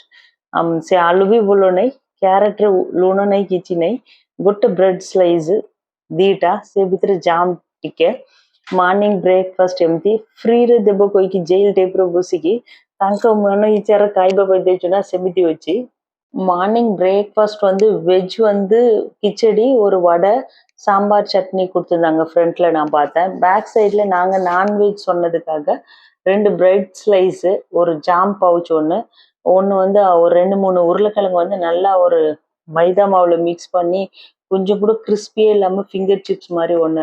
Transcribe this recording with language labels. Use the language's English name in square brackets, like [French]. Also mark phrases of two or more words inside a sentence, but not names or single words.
[Odia] ସେ ଆଳୁ ବି ଭଲ ନାହିଁ, କ୍ୟାରେଟ୍ରେ ଲୁଣ ନାହିଁ, କିଛି ନାହିଁ। ଗୋଟେ [English] bread slice [Odia] 2ଟା, ସେ ଭିତରେ ଜାମ୍ ଟିକେ। [English] morning breakfast [Odia] ଏମିତି ଫ୍ରିରେ ଦେବ କହିକି ଜେଲ୍ ଟାଇପ୍ର ବସିକି ତାଙ୍କ ମନ ଇଚ୍ଛାରେ ଖାଇବା ପାଇଁ ଦେଇଛୁ ନା ସେମିତି ଅଛି। [English] morning breakfast [Tamil] வந்து வெஜ் வந்து கிச்சடி, ஒரு வடை, சாம்பார் சட்னி கொடுத்துருந்தாங்க. ஃப்ரண்ட்ல நான் பார்த்தேன். பேக் சைட்ல நாங்கள் நான்வெஜ் சொன்னதுக்காக 2 [English] bread slice, [Tamil] ஒரு [English] jam pouch [Tamil] ஒன்று வந்து ஒரு 2-3 உருளைக்கிழங்கு வந்து நல்லா ஒரு மைதா மாவில் மிக்ஸ் பண்ணி கொஞ்சம் கூட கிறிஸ்பியே இல்லாமல் [English] finger chips [Tamil] மாதிரி ஒன்று.